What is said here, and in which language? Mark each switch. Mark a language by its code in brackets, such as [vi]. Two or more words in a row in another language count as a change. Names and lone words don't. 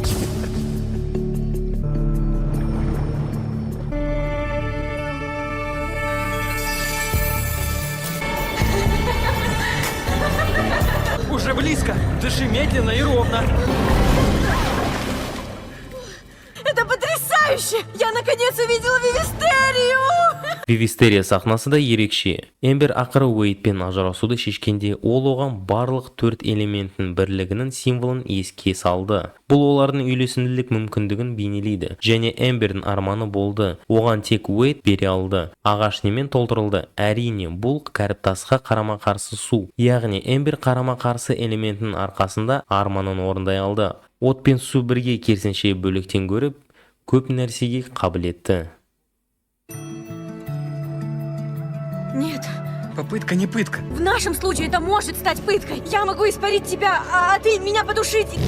[ru] Уже близко. Дыши медленно и ровно. Это потрясающе! Я наконец увидела Вивистерию! [kk] Вивистерия сахнасы да ерекше. Эмбер ақыры Уайтпен ажырасуды шешкенде ол оған барлық 4 элементтің бірлігінің символын еске салды. Бұл олардың үйлесімділік мүмкіндігін бейнелейді. Және Эмбердің арманы болды. Оған тек Уайт бере алды. Ағаш немен толтырылды? Әрине, бұл кәріптасқа қарама-қарсы су. Яғни Эмбер қарама-қарсы элементінің арқасында арманын орындай алды. От пен су бірге керісінше бөліктен көріп, көп нәрсеге қабілетті. [ru] Нет, Попытка не пытка. в нашем случае это может стать пыткой. Я могу испарить тебя, а ты меня потушить.